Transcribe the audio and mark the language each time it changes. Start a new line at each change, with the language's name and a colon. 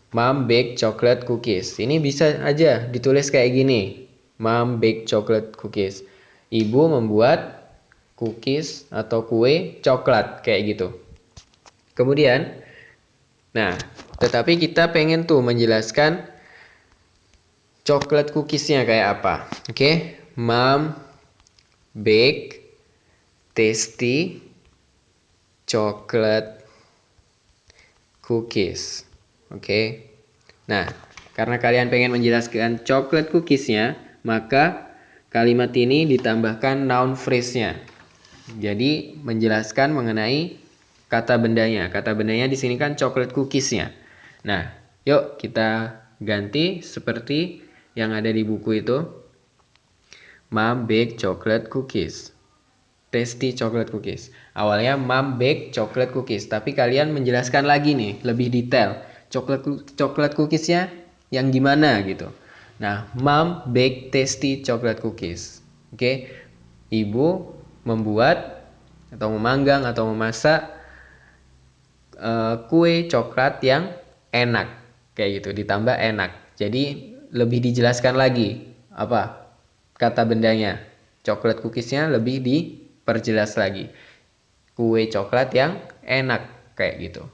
English: Mom bake chocolate cookies.
Indonesian: Ini bisa aja ditulis kayak gini.
English: Mom bake chocolate cookies.
Indonesian: Ibu membuat cookies atau kue coklat kayak gitu. Kemudian, nah, tetapi kita pengen tuh menjelaskan coklat cookiesnya kayak apa. Oke,
English: Mom bake tasty chocolate cookies.
Indonesian: Oke. Nah, karena kalian pengen menjelaskan chocolate cookiesnya, maka kalimat ini ditambahkan noun phrase-nya. Jadi menjelaskan mengenai kata bendanya. Kata bendanya di sini kan chocolate cookiesnya. Nah, yuk kita ganti seperti yang ada di buku itu.
English: Mom bake chocolate cookies. Tasty chocolate cookies.
Indonesian: Awalnya
English: Mom bake chocolate cookies,
Indonesian: tapi kalian menjelaskan lagi nih, lebih detail.
English: Chocolate cookiesnya
Indonesian: yang gimana gitu. Nah,
English: Mom bake tasty chocolate cookies.
Indonesian: Oke. Ibu membuat atau memanggang atau memasak kue coklat yang enak kayak gitu, ditambah enak. Jadi lebih dijelaskan lagi apa kata bendanya. Coklat cookiesnya lebih diperjelas lagi. Kue coklat yang enak kayak gitu.